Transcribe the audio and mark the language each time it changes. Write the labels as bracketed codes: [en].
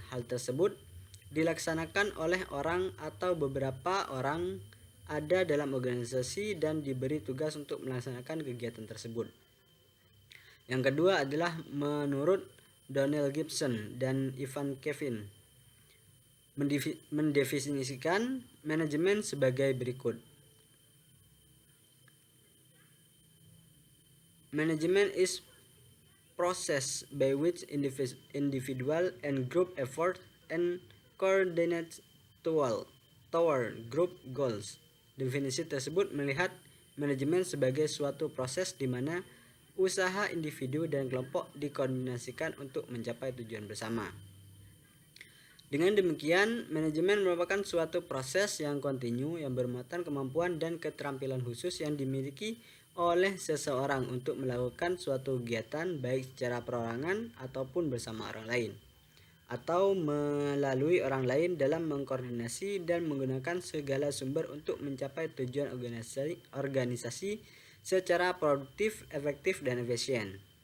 [id] Hal tersebut dilaksanakan oleh orang atau beberapa orang ada dalam organisasi dan diberi tugas untuk melaksanakan kegiatan tersebut. Yang kedua adalah menurut Donald Gibson dan Ivan Kevin, mendefinisikan manajemen sebagai berikut. [en] Management is process by which individual and group effort and coordinate toward group goals. [id] Definisi tersebut melihat manajemen sebagai suatu proses di mana usaha individu dan kelompok dikoordinasikan untuk mencapai tujuan bersama. Dengan demikian, manajemen merupakan suatu proses yang kontinu yang bermuatan kemampuan dan keterampilan khusus yang dimiliki oleh seseorang untuk melakukan suatu kegiatan baik secara perorangan ataupun bersama orang lain, atau melalui orang lain dalam mengkoordinasi dan menggunakan segala sumber untuk mencapai tujuan organisasi secara produktif, efektif, dan efisien.